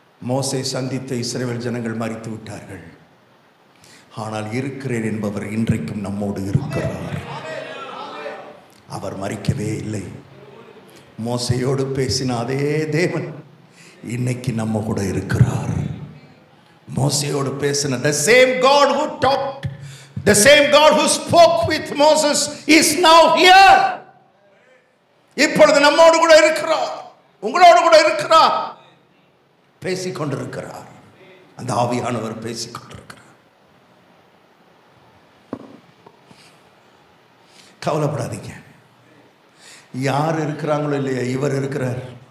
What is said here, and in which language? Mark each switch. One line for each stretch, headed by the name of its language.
Tamil: மோசே சந்தித்த இஸ்ரவேல் ஜனங்கள் மரித்து விட்டார்கள். ஆனால் இருக்கிறேன் என்பவர் இன்றைக்கும் நம்மோடு இருக்கிறார். அவர் மரிக்கவே இல்லை. மோசையோடு பேசின அதே தேவன் இன்னைக்கு நம்ம கூட இருக்கிறார். மோசையோடு பேசின
English: the same God who talked, the same God who spoke with Moses is now here.
Tamil: இப்பொழுது நம்மோடு கூட இருக்கிறார், உங்களோடு கூட இருக்கிறார், பேசிக்கொண்டிருக்கிறார். அந்த ஆவியானவர் பேசிக்கொண்டிருக்கிறார். கவலைப்படாதீங்க. யார் இருக்கிறாங்களோ இல்லையா, இவர் இருக்கிறார்.